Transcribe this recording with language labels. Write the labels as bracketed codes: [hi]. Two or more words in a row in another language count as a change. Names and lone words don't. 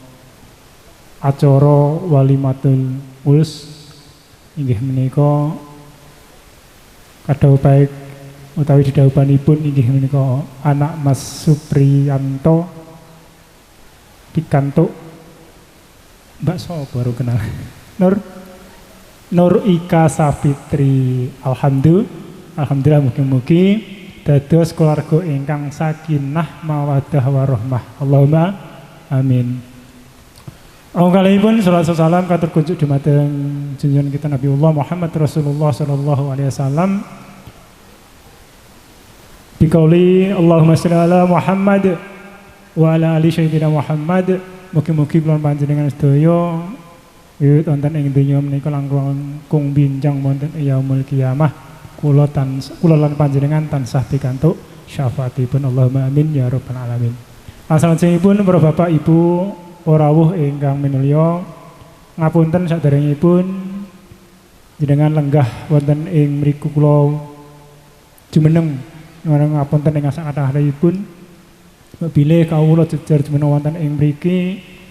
[jv] acara [ar] وليمة العرس [jv] inggih menika kadhau baik utawi didhawuhanipun inggih menika anak Mas Supriyanto pikantuk Mbak sapa baru kenal Nur Ika Safitri. Alhamdulillah mugi-mugi dados keluarga ingkang [ar] سكينة مودة ورحمة. اللهم آمين. [jv] Kalihipun salawat salam katur kunjuk dumateng junjungan kita Nabiullah Muhammad Rasulullah [ar] صلى الله عليه وسلم. بقول اللهم صل على محمد وعلى آل سيدنا محمد. [jv] Mugi-mugi kula panjenengan sedaya wiwit wonten ing donya menika langkung binjang wonten [ar] يوم القيامة [jv] kula lan panjenengan tansah pikantuk syafaatipun. [ar] اللهم آمين يا رب العالمين. [jv] Salajengipun para bapak ibu para rawuh ingkang minulya ngapunten saderengipun jenengan lenggah wonten ing mriku kula jumeneng ngapunten ing sak-kathahipun bilih kawula jejer jumeneng wonten ing mriki